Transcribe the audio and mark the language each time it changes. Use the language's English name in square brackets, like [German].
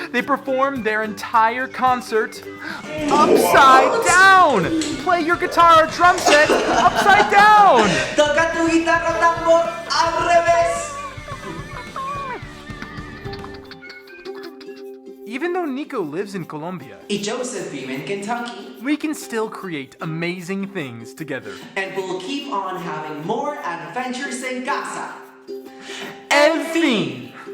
[English] They performed their entire concert upside down. Play your guitar or drum set upside down. [Spanish] Toca tu guitarra tambor al revés. [English] Even though Nico lives in Colombia, [Spanish] Y Joseph vive en Kentucky. [English] we can still create amazing things together. And we'll keep on having more adventures en casa. [Spanish] En fin.